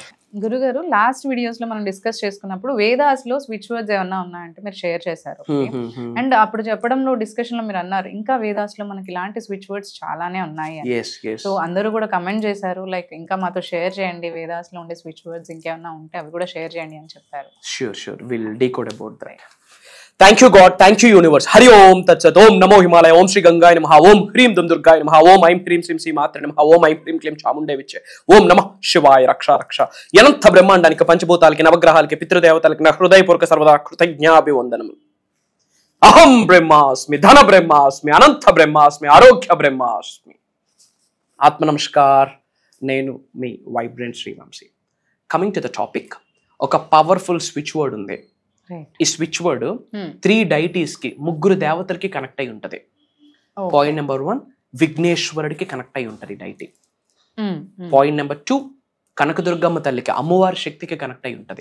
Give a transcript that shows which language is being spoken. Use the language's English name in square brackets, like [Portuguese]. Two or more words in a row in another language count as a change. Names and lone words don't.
[Telugu] గురుగారు, [English] last videos [Telugu] లో మనం డిస్కస్ చేసుకున్నప్పుడు వేదాస్ లో [English] switch words [Telugu] ఏమన్నా ఉన్నాయంటే మీరు షేర్ చేశారు. అండ్ అప్పుడు చెప్పడంలో డిస్కషన్ లో మీరు అన్నారు ఇంకా వేదాస్ లో మనకి ఇలాంటి [English] switch words [Telugu] చాలానే ఉన్నాయి. సో అందరూ కూడా కమెంట్ చేశారు, లైక్ ఇంకా మాతో షేర్ చేయండి, వేదాస్ లో ఉండే [English] switch words [Telugu] ఇంకేమన్నా ఉంటే అవి కూడా షేర్ చేయండి అని చెప్పారు. [English] Sure. We'll decode about that. Thank you God, thank you universe. [Sanskrit] हरि ओम् तत् सत्। ओम् नमो हिमालय। ओम् श्री गङ्गाय नमः. ओम् ह्रीं दुं दुर्गायै नमः। ओम् ऐं ह्रीं सिं सिं मात्रे नमः। ओम् ऐं ह्रीं क्लीं चामुण्डे विच्चे. ओम् नमः शिवाय रक्ष. [Telugu] అనంత బ్రహ్మాండానికి పంచభూతాలకి నవగ్రహాలకి పితృదేవతలకి నా హృదయపూర్వక సర్వదా కృతజ్ఞాభివందనము. [Sanskrit] अहं ब्रह्मास्मि, धन ब्रह्मास्मि, अनन्त ब्रह्मास्मि, आरोग्य ब्रह्मास्मि. आत्म नमस्कार. [Telugu] Nenu మీ వైబ్రెంట్ శ్రీ వంశీ. [English] coming to the topic, [Telugu] ఒక [English] powerful switch word [Telugu] ఉంది. ఈ [English] switch word [Telugu] 3 డైటీస్ కి, 3 దేవతలకి కనెక్ట్ అయి ఉంటది. [English] point number 1 [Telugu] విఘ్నేశ్వరుడికి కనెక్ట్ అయి ఉంటది డైటీ. [English] point number 2 [Telugu] కనకదుర్గమ్మ తల్లికి, అమ్మవారి శక్తికి కనెక్ట్ అయి ఉంటది.